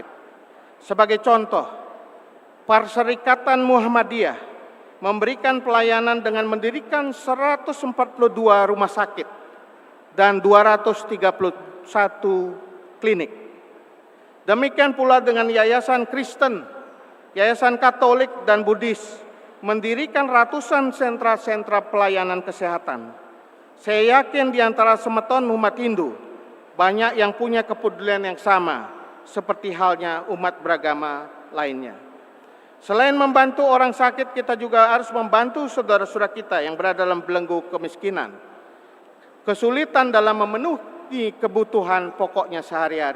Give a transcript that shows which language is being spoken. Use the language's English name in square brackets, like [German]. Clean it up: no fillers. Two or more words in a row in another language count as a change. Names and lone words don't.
[Indonesian] Sebagai contoh, Perserikatan Muhammadiyah memberikan pelayanan dengan mendirikan 142 rumah sakit dan 231 klinik. Demikian pula dengan Yayasan Kristen, Yayasan Katolik, dan Buddhis mendirikan ratusan sentra-sentra pelayanan kesehatan. Saya yakin di antara semeton umat Hindu, banyak yang punya kepedulian yang sama, seperti halnya umat beragama lainnya. Selain membantu orang sakit, kita juga harus membantu saudara-saudara kita yang berada dalam belenggu kemiskinan, kesulitan dalam memenuhi kebutuhan pokoknya sehari-hari.